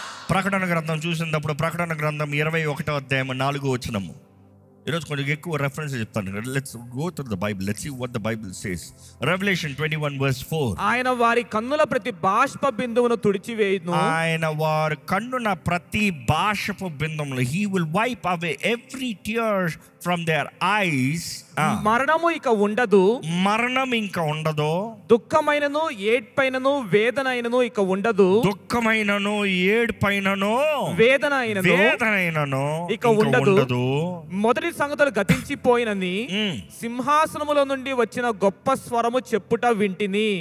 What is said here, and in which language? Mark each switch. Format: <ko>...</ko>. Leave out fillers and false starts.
<te>ప్రకటన గ్రంథం చూసినప్పుడు, ప్రకటన గ్రంథం 21:4 వచనము. ఈరోజు కొంచెం ఎక్కువ రెఫరెన్స్ చెప్తాను.</te> <en>Let's go to the Bible, let's see what the Bible says. Revelation 21:4.</en> <te>ఆయన వారి కన్నుల ప్రతి బాష్ప బిందువును తుడిచివేయును. ఆయన వారి కన్నున ప్రతి బాష్పపు బిందువును,</te> <en>he will wipe away every tear from their eyes.</en> <te>మరణము ఇక ఉండదు. మరణం ఇంకా ఉండదు. దుఃఖమైనను ఏడ్పైనను వేదనైనను ఇక ఉండదు. దుఃఖమైనను ఏడ్పైనను వేదనైనను ఇక ఉండదు. మొదటి సంగతులు గతించిపోయినని సింహాసనములో నుండి వచ్చిన గొప్ప స్వరము చెప్పుట వింటిని.</te>